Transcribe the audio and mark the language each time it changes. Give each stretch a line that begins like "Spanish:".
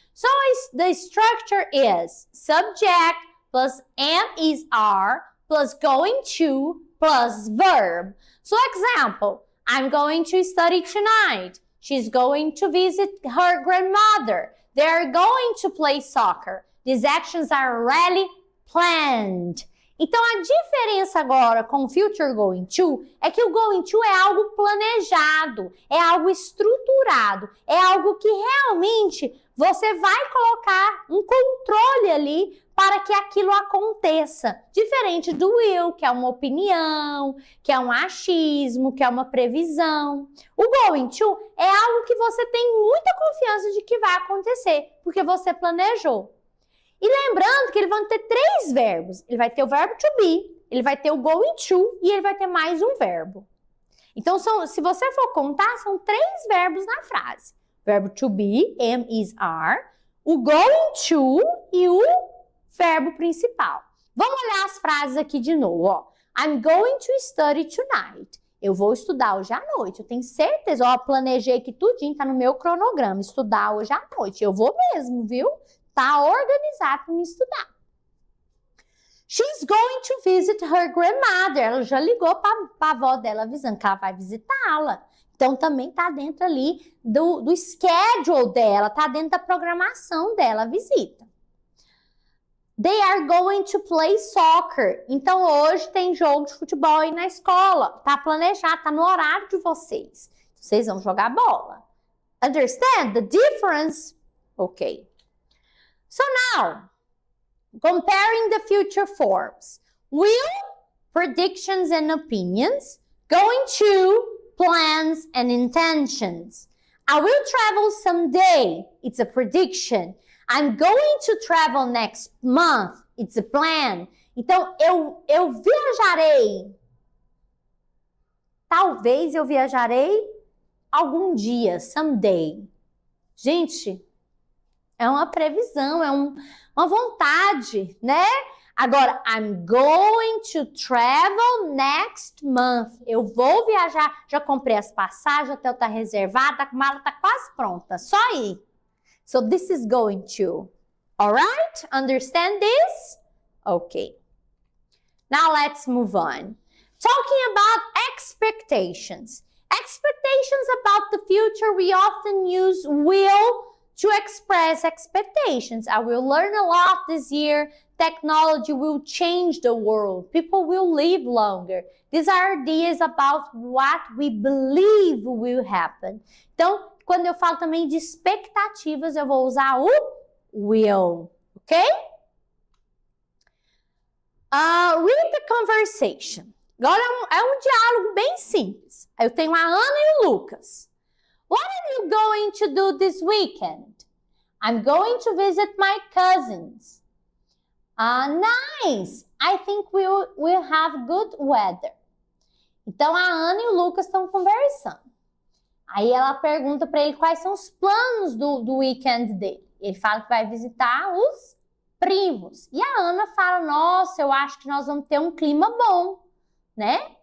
English: So the structure is subject plus am is are plus going to plus verb. So example, I'm going to study tonight. She's going to visit her grandmother. They're going to play soccer. These actions are already planned.
Portuguese: Então, a diferença agora com o future going to é que o going to é algo planejado, é algo estruturado, é algo que realmente você vai colocar um controle ali para que aquilo aconteça. Diferente do will, que é uma opinião, que é um achismo, que é uma previsão. O going to é algo que você tem muita confiança de que vai acontecer, porque você planejou. E lembrando que ele vai ter três verbos. Ele vai ter o verbo to be, ele vai ter o going to e ele vai ter mais um verbo. Então, se você for contar, são três verbos na frase. Verbo to be, am, is, are, o going to e o verbo principal. Vamos olhar as frases aqui de novo. Ó.
English: I'm going to study tonight.
Portuguese: Eu vou estudar hoje à noite. Eu tenho certeza, ó, planejei que tudinho, tá no meu cronograma, estudar hoje à noite. Eu vou mesmo, viu? Tá organizado para me estudar.
English: She's going to visit her grandmother.
Portuguese: Ela já ligou para a avó dela avisando que ela vai visitá-la. Então, também está dentro ali do schedule dela, está dentro da programação dela, a visita.
English: They are going to play soccer.
Portuguese: Então, hoje tem jogo de futebol aí na escola. Tá planejado, tá no horário de vocês. Vocês vão jogar bola.
English: Understand the difference? Okay. So now, comparing the future forms. Will, predictions and opinions. Going to, plans and intentions. I will travel someday. It's a prediction. I'm going to travel next month. It's a plan.
Portuguese: Então, eu viajarei. Talvez eu viajarei algum dia, someday. Gente, é uma previsão, é uma vontade, né?
English: Agora, I'm going to travel next month.
Portuguese: Eu vou viajar, já comprei as passagens, o hotel tá reservado, a mala tá quase pronta, só ir.
English: So this is going to. All right? Understand this? Okay. Now let's move on. Talking about expectations. Expectations about the future, we often use will to express expectations. I will learn a lot this year. Technology will change the world. People will live longer. These are ideas about what we believe will happen.
Portuguese: Então, quando eu falo também de expectativas, eu vou usar o will, ok?
English: Read the conversation.
Portuguese: Agora é um diálogo bem simples. Eu tenho a Ana e o Lucas.
English: What are you going to do this weekend? I'm going to visit my cousins. Nice! I think we'll have good weather.
Portuguese: Então, a Ana e o Lucas estão conversando. Aí ela pergunta para ele quais são os planos do weekend dele. Ele fala que vai visitar os primos. E a Ana fala, nossa, eu acho que nós vamos ter um clima bom, né?